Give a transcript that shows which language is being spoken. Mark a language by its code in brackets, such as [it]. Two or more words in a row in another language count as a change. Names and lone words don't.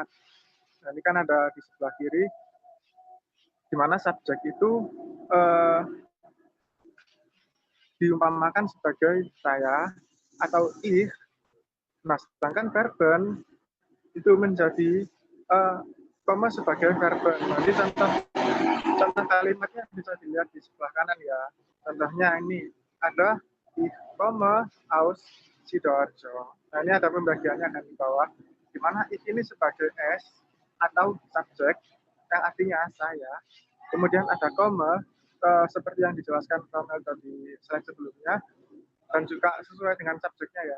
[id] Nah, ini kan ada di sebelah kiri, di mana subjek itu diumpamakan sebagai saya atau ich. Nah, sedangkan verben itu menjadi koma sebagai verben. Nanti contoh kalimatnya bisa dilihat di sebelah kanan ya. Contohnya ini ada [de] ich komme aus Sidoarjo. [id] Nah, ini ada pembagiannya kan di bawah, di mana ich ini sebagai s atau subjek yang artinya saya. Kemudian ada komme seperti yang dijelaskan Kamel di slide sebelumnya, dan juga sesuai dengan subjeknya ya.